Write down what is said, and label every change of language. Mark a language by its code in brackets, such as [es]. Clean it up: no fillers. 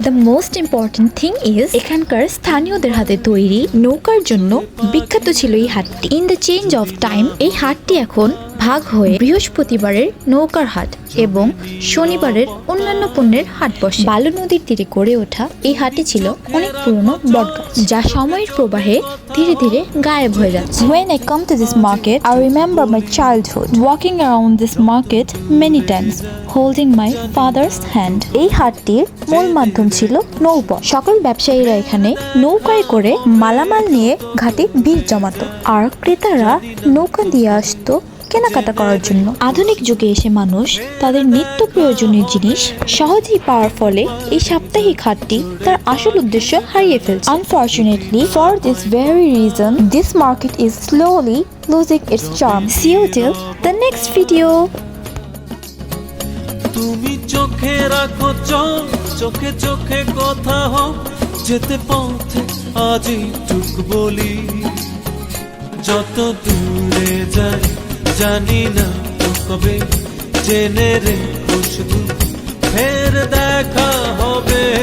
[en] the most important thing is [bn] এখানকার স্থানীয়দের হাতে তৈরি নৌকার জন্য বিখ্যাত ছিল এই হাটটি। [en] in the change of time [bn] এই হাটটি এখন ভাগ হয়ে বৃহস্পতিবারের নৌকার হাট এবং শনিবারের অন্যান্য পণ্যের হাট বসে। বালু নদীর তীরে গড়ে ওঠা এই হাটটি ছিল অনেক পুরনো বটগাছ, যা সময়ের প্রবাহে ধীরে ধীরে গায়েব হয়ে যাচ্ছে। [en] When I come to this market, I remember my childhood, walking around this market many times, holding my father's hand. [bn] এই হাটটির মূল মাধ্যম ছিল নৌপথ। সকল ব্যবসায়ীরা এখানে নৌকায় করে মালামাল নিয়ে ঘাটে ভিড় জমাতো, আর ক্রেতারা নৌকা দিয়ে আসতো কেনাকাটা করার জন্য। আধুনিক যুগে এসে মানুষ তাদের নিত্য প্রয়োজনীয় জিনিস সহজেই পাওয়ার ফলে এই সাপ্তাহিক হাটটি তার আসল উদ্দেশ্য হারিয়ে ফেলছে। [en] Unfortunately, for this very reason, this market is slowly losing its charm. See you till the next video. [bn] তুমি চোখে রাখো চোখ, চোখে চোখে কথা হোক, যেতে পথে আজই টুক বলি। যত দূরে যাই জানি না তো কবে, জেনে রেখো শুধু ফের দেখা হবে।